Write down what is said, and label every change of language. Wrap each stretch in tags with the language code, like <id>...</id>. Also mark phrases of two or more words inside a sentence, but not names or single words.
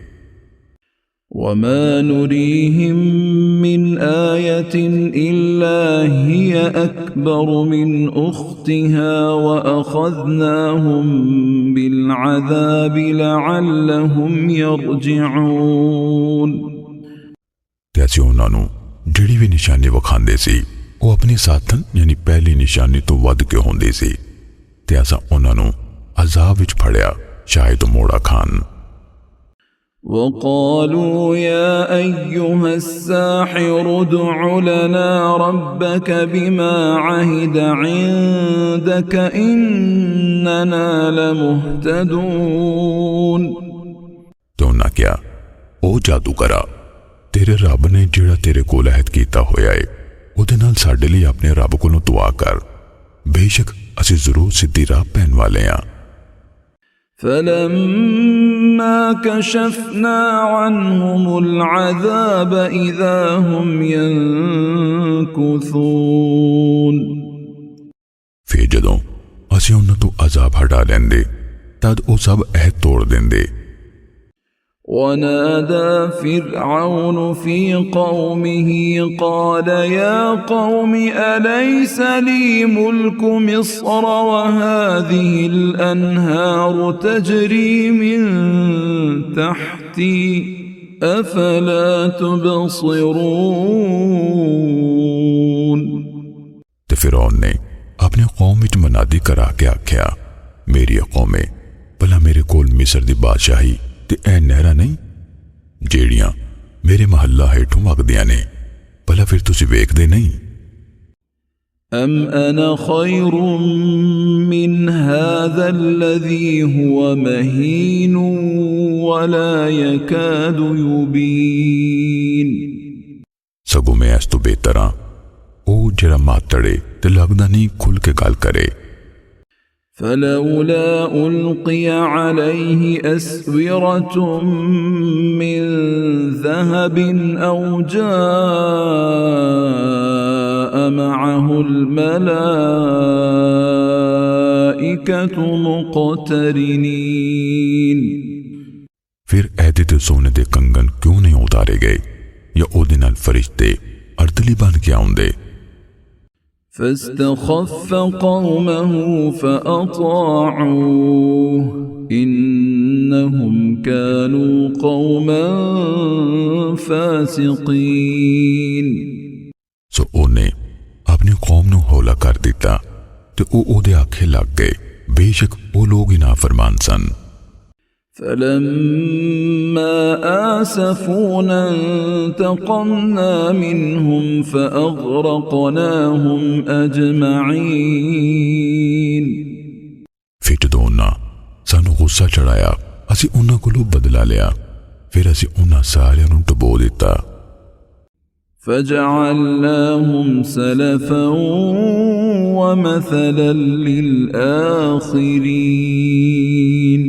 <ar>وما نريهم من آية إلا هي أكبر من أختها وأخذناهم بالعذاب لعلهم يرجعون</ar> <pa>ਤੇ ਅਸੀਂ ਉਨ੍ਹਾਂ ਨੂੰ ਜਿਹੜੀ ਭੀ ਨਿਸ਼ਾਨੀ ਵਿਖਾਂਦੇ ਸੀ ਉਹ ਅਪਣੀ ਸਾਥਣ ਯਾਨੀ ਪਹਿਲੀ ਨਿਸ਼ਾਨੀ ਤੋਂ ਵੱਧ ਕੇ ਹੋਂਦੀ ਸੀ ਤੇ ਅਸਾਂ ਉਨ੍ਹਾਂ ਨੂੰ ਅਜ਼ਾਬ ਵਿਚ ਫੜਿਆ ਸ਼ਾਇਦ ਮੋੜਾ ਖਾਣ</pa> <ar>وقالوا يا أيها الساحر ادع لنا ربك بما عهد عندك إننا لمهتدون</ar> <pa>ਤੇ ਉਨ੍ਹਾਂ ਕਿਆ, ਓ ਜਾਦੂਗਰਾ, ਤੇਰੇ ਰੱਬ ਨੇ ਜਿਹੜਾ ਤੇਰੇ ਕੋਲ ਅਹਿਦ ਕੀਤਾ ਹੋਇਆ ਹੈ ਉਹਦੇ ਨਾਲ ਸਾਡੇ ਲਈ ਅਪਣੇ ਰੱਬ ਕੋਲੋਂ ਦੁਆ ਕਰ, ਬੇਸ਼ੱਕ ਅਸੀਂ ਜ਼ਰੂਰ ਸਿੱਧੀ ਰਾਹ ਪੈਣ ਵਾਲੇ ਹਾਂ।</pa> <ar>فلما كشفنا عنهم العذاب إذا هم ينكثون।</ar> <pa>ਫਿਰ ਜਦੋਂ ਅਸੀਂ ਉਨ੍ਹਾਂ ਤੋਂ ਅਜ਼ਾਬ ਹਟਾ ਲੈਂਦੇ ਤਦ ਓ ਸਭ ਅਹਿਦ ਤੋੜ ਦੇਂਦੇ।</pa> <ar>ونادى فرعون في قومه قال يا قوم أليس لي ملك مصر وهذه الأنهار تجري من تحتي أفلا تبصرون।</ar> <pa>ਤੇ ਫ਼ਿਰਔਨ ਨੇ ਅਪਣੀ ਕੌਮ ਵਿਚ ਮਨਾਦੀ ਕਰਾ ਕੇ ਆਖਿਆ, ਮੇਰੀ ਕੌਮੇ, ਭਲਾ ਮੇਰੇ ਕੋਲ ਮਿਸਰ ਦੀ ਬਾਦਸ਼ਾਹੀ ਤੇ ਐ ਨਹਿਰਾਂ ਨਹੀਂ ਜਿਹੜੀਆਂ ਮੇਰੇ ਮਹੱਲਾਂ ਹੇਠੋਂ ਵਗਦੀਆਂ ਨੇ, ਭਲਾ ਫਿਰ ਤੁਸੀਂ ਵੇਖਦੇ ਨਹੀਂ?</pa> <ar>أم أنا خير من هذا الذي هو مهين ولا يكاد يبين।</ar> <pa>ਸਗੋਂ ਮੈਂ ਇਸ ਤੋਂ ਬਿਹਤਰ ਹਾਂ ਓ ਜਿਹੜਾ ਮਾਤੜੇ ਤੇ ਲਗਦਾ ਨਹੀਂ ਖੁੱਲ੍ਹ ਕੇ ਗੱਲ ਕਰੇ।</pa> <ar>فلولا ألقي عليه أسورة من ذهب أو جاء معه الملائكة مقترنين।</ar> <pa>ਫਿਰ ਐਦੇ ਤੇ ਸੋਨੇ ਦੇ ਕੰਗਣ ਕਿਉਂ ਨਹੀਂ ਉਤਾਰੇ ਗਏ ਯਾ ਓਦੇ ਨਾਲ ਫ਼ਰਿਸ਼ਤੇ ਅਰਦਲੀ ਬਣ ਕੇ ਆਉਂਦੇ।</pa> <ar>فاستخف قومه فأطاعوه إنهم كانوا قوما فاسقين।</ar> <pa>ਸੋ ਓਨੇ ਅਪਣੀ ਕੌਮ ਨੂ ਹੌਲਾ ਕਰ ਦਿੱਤਾ ਤੇ ਓਦੇ ਆਖੇ ਲੱਗ ਗਏ, ਬੇਸ਼ੱਕ ਓ ਲੋਕ ਹੀ ਨਾਫ਼ਰਮਾਨ ਸਨ।</pa> <ar>فلما آسفونا انتقمنا منهم فأغرقناهم أجمعين।</ar> <pa>ਫਿਰ ਜਦੋਂ ਉਨ੍ਹਾਂ ਸਾਨੂ ਗੁੱਸਾ ਚੜ੍ਹਾਇਆ ਅਸੀਂ ਉਨ੍ਹਾਂ ਕੋਲੋਂ ਬਦਲਾ ਲਿਆ, ਫਿਰ ਅਸੀਂ ਉਨ੍ਹਾਂ ਸਾਰਿਆਂ ਨੂ ਡੁਬੋ ਦਿੱਤਾ।</pa> <ar>فجعلناهم سلفا ومثلا للآخرين।</ar>